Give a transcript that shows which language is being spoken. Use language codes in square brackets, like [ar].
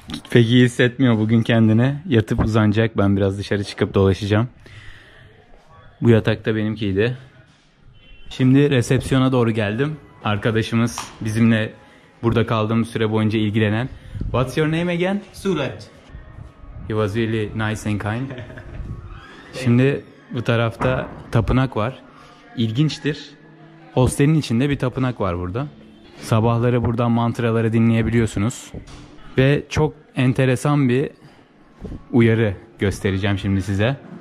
[tr] Pek iyi hissetmiyor bugün kendine. Yatıp uzanacak. Ben biraz dışarı çıkıp dolaşacağım. Bu yatak da benimkiydi. Şimdi resepsiyona doğru geldim. Arkadaşımız bizimle burada kaldığımız süre boyunca ilgilenen. [en] What's your name again? Suraj. He was really nice and kind. [tr] Şimdi bu tarafta tapınak var. İlginçtir. Hostelin içinde bir tapınak var burada. Sabahları buradan mantraları dinleyebiliyorsunuz. Ve çok enteresan bir uyarı göstereceğim şimdi size.